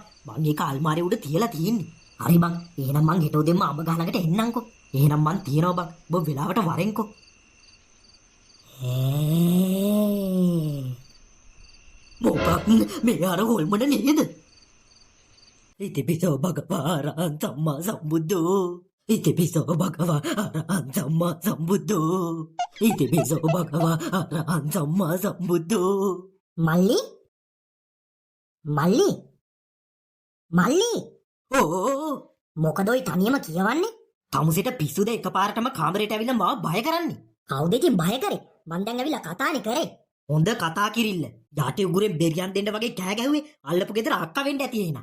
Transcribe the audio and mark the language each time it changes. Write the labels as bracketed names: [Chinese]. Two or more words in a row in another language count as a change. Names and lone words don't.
[Sinhala] මං ඒක අල්මාරිය උඩ තියලා තියෙන්නේ. හරි බං එහෙනම් මං හෙට උදේම අඹ ගහ ළඟට එන්නම්කෝ. එහෙනම් මං තියනවා බං. ඔබ වෙලාවට වරෙන්කෝ. මොකක් මේ අර හොල්මන නේද? [Pali] ඉතිපිසෝ භගවා අරහං සම්මා සම්බුද්ධෝ. ඉතිපිසෝ භගවා අරහං සම්මා සම්බුද්ධෝ. ඉතිපිසෝ භගවා අරහං සම්මා සම්බුද්ධෝ. [Sinhala] මල්ලි ඕ මොකද ඔය තනියම කියවන්නේ? තමුසෙට පිස්සුද එකපාරටම කාමරේට ඇවිල්ලා මාව බය කරන්නේ. කවුද ඉතින් බය කරේ? මං දැන් ඇවිල්ලා කතානේ කරේ. හොඳ කතා කිරිල්ල. යටි උගුරෙන් බෙරියන් දෙන්න වගේ කෑ ගැහුවේ අල්ලපු ගෙදර අක්කා වෙන්න ඇති එහෙනම්.